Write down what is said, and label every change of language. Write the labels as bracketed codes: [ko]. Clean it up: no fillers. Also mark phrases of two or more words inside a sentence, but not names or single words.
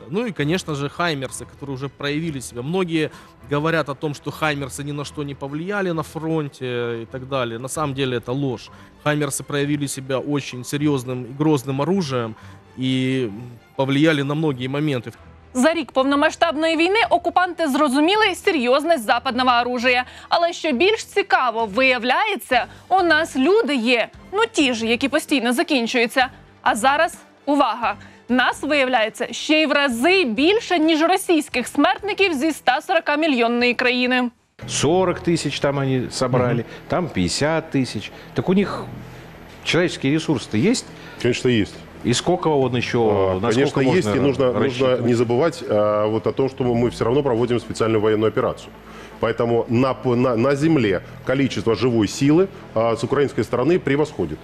[ru] И, конечно же, хаймерсы, которые уже проявили себя. Многие говорят о том, что хаймерсы ни на что не повлияли на фронте и так далее. На самом деле это ложь. Хаймерсы проявили себя очень серьезным и грозным оружием и повлияли на многие моменты. [uk] За рік повномасштабної війни окупанти зрозуміли серйозність [ru] западного оружия. [uk] Але що більш цікаво, виявляється, у нас люди є, ті ж, які постійно закінчуються. А зараз, увага, нас, виявляється, ще й в рази більше, ніж російських смертників зі 140-мільйонної країни. [ru] 40 тысяч там они собрали, там 50 тысяч. Так у них человеческий ресурс-то есть? Конечно, есть. И сколько он еще? Конечно, есть. И нужно не забывать о том, что мы все равно проводим специальную военную операцию. Поэтому на земле количество живой силы с украинской стороны превосходит.